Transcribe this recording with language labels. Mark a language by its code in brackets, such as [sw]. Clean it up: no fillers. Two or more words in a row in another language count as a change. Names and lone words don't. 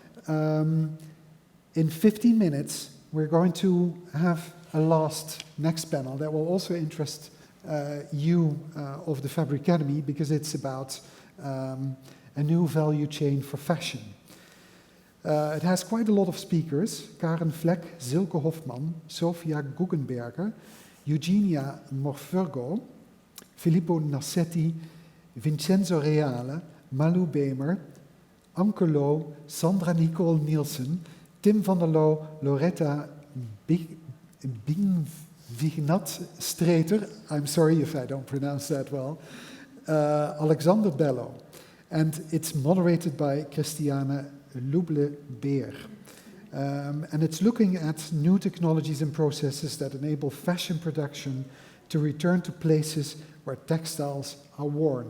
[en] In 15 minutes, we're going to have a next panel that will also interest you of the Fab Academy, because it's about a new value chain for fashion. It has quite a lot of speakers: Karen Vlek, Silke Hofman, Sofia Guggenberger, Eugenia Morfurgo, Filippo Nassetti, Vincenzo Reale, Malou Bemer, Anke Lo, Sandra Nicole Nielsen, Tim van der Loo, Loretta Vignat Streeter, I'm sorry if I don't pronounce that well, Alexander Bello. And it's moderated by Christiane Luble-Beer. And it's looking at new technologies and processes that enable fashion production to return to places where textiles are worn.